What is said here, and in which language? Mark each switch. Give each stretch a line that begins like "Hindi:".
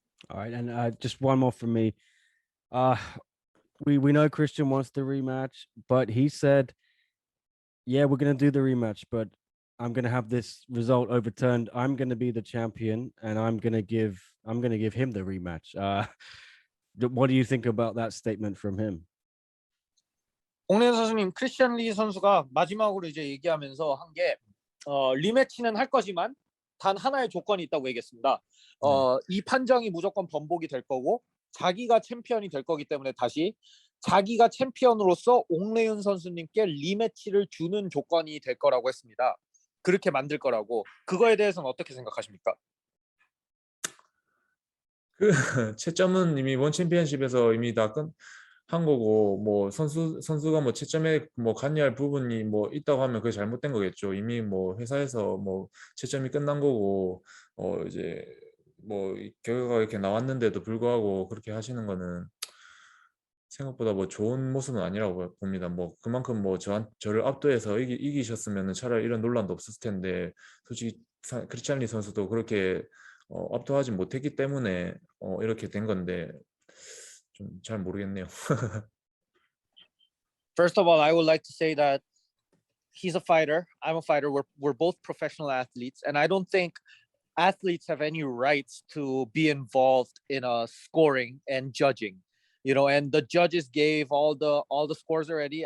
English: All right, and just one more from me. We know Christian wants the rematch, but he said, "Yeah, we're gonna do the rematch, but I'm gonna have this result overturned. I'm gonna be the champion, and I'm gonna give him the rematch." What do you think about that statement from him?
Korean: 옥내현 선수님, 크리스찬 리 선수가 마지막으로 이제 얘기하면서 한 게 리매치는 할 거지만 단 하나의 조건이 있다고 얘기했습니다. 이 판정이 무조건 번복이 될 거고 자기가 챔피언이 될 거기 때문에 다시 자기가 챔피언으로서 옥레윤 선수님께 리매치를 주는 조건이 될 거라고 했습니다. 그렇게 만들 거라고. 그거에 대해서는 어떻게 생각하십니까? 그 채점은 이미 원 챔피언십에서 이미 다 한 거고 뭐 선수가 뭐 채점에 뭐 관여할 부분이 뭐 있다고 하면 그게 잘못된 거겠죠. 이미 뭐 회사에서 뭐 채점이 끝난 거고 이제 뭐 결과가 이렇게 나왔는데도 불구하고 그렇게 하시는 거는 생각보다 뭐 좋은 모습은 아니라고 봅니다. 뭐 그만큼 뭐 저를 압도해서 이기셨으면 차라리 이런 논란도 없었을 텐데 솔직히 크리스찬리 선수도 그렇게 압도하지 못했기 때문에 이렇게 된 건데 좀 잘 모르겠네요.
English: First of all, I would like to say that he's a fighter. I'm a fighter. We're both professional athletes, and I don't think athletes have any rights to be involved in scoring and judging. And the judges gave all the scores already.